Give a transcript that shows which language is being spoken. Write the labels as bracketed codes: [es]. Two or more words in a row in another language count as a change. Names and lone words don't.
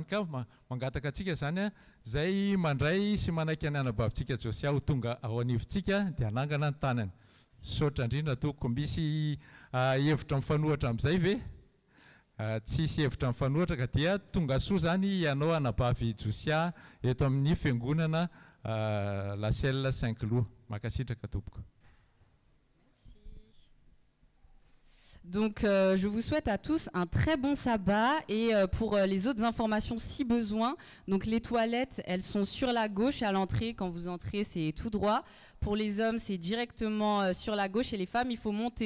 [mg] Ka mangataka antsika zany zay mandray sy manaiky ny anabavintsika Josia ho tonga ao anivontsika dia anangana ny tanany. Saotra indrindra toko misy hevitra mifanohatra amin'izay ve? Tsisy hevitra mifanohatra ka dia tonga soa zany ianao anabavy Josia eto amin'ny fiangonana Laselle Saint-Cloud. Makasitraka tompoko. [fr] Donc je vous souhaite à tous un très bon sabbat et pour les autres informations si besoin, donc les toilettes elles sont sur la gauche à l'entrée, quand vous entrez c'est tout droit. Pour les hommes c'est directement sur la gauche et les femmes il faut monter.